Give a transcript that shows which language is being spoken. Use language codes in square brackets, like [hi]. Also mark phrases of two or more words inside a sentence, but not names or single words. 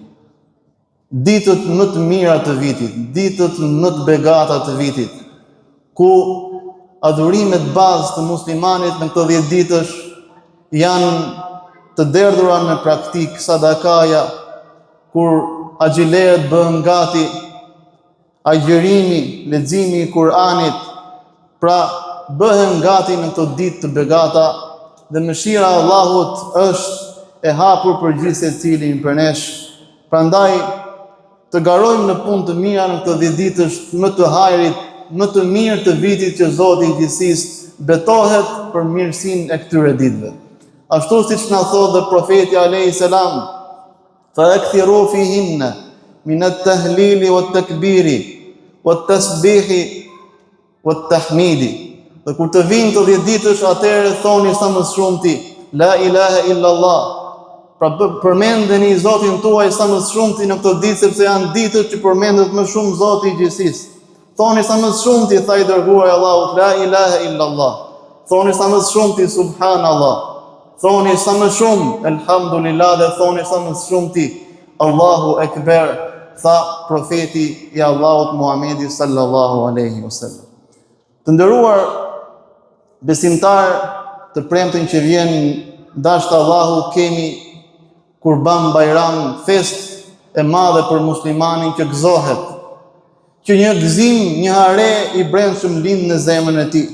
[sq] Ditët më të mira të vitit, ditët më të begata të vitit, ku adhurimet bazë të muslimanit në këto 10 ditësh janë të derdhura në praktik, sadakaja, kur agjileret bëhen gati, agjërimi, leximi i Kur'anit, pra bëhen gati në këto ditë të begata, dhe mëshira e Allahut është e hapur për gjithë secilin për nesh. Prandaj të garojmë në punë të mira në këto 10 ditësh më të hajrit, më të mirë të vitit që Zoti i gjithësisë betohet për mirësinë e këtyre ditëve. Ashtu siç na thotë dhe profeti [ar] عليه السلام، فأكثروا فيهن من التهليل والتكبير والتسبيح والتحميد. [sq] Dhe kur të vinë të 10 ditësh, atëherë thoni sa më shumti [ar] لا إله إلا الله. [sq] Pra përmendeni Zotin tuaj sa më shumti në këto ditë, sepse janë ditët që përmendet më shumë Zoti i gjithësisë. Thoni sa më shumti, tha i dërguari i Allahut, [ar] لا إله إلا الله. [sq] Thoni sa më shumti subhanallah. Thoni sa më shumë elhamdulillah, dhe thoni sa më shumti [ar] الله أكبر, [sq] tha profeti i Allahut Muhamedi [ar] صلى الله عليه وسلم. [sq] Të nderuar besimtar, të premten që vjen dashur Allahu, kemi Kurban Bayram, fest e madhe për muslimanin që gëzohet, që një gëzim, një hare i brendshëm lind në zemrën e tij.